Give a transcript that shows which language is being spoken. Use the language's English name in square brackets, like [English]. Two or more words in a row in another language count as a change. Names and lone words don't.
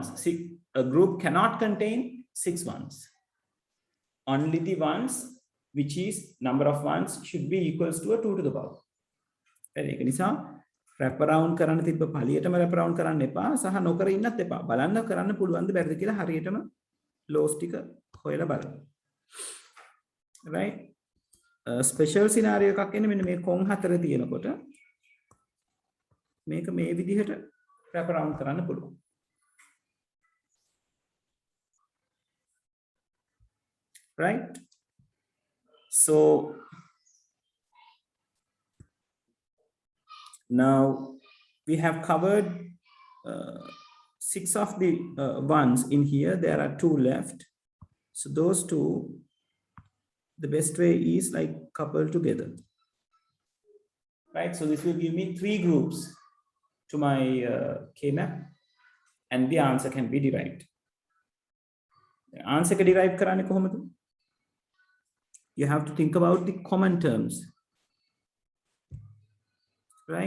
[English] A group cannot contain 6 ones. Only the ones which is number of ones should be equals to a 2 to the power. [Sinhala] ඒක නිසා [English] wrap around [Sinhala] කරන්න තිබ්බ පළියටම [English] wrap around [Sinhala] කරන්න එපා සහ නොකර ඉන්නත් එපා. බලන්න කරන්න පුළුවන්ද බැරිද කියලා හරියටම loss ටික හොයලා බලන්න. Right? [English] Special scenario [Sinhala] එකක් එන්නේ මෙන්න මේ කොන් හතර තියෙනකොට මේක මේ විදිහට [English] wrap around [Sinhala] කරන්න පුළුවන්. [English] Right? So now we have covered 6 of the ones in here. There are 2 left. So those 2, the best way is like couple together. Right? So this will give me 3 groups to my K-map and the answer can be derived. The answer can derive කරන්නේ කොහොමද? You have to think about the common terms, right?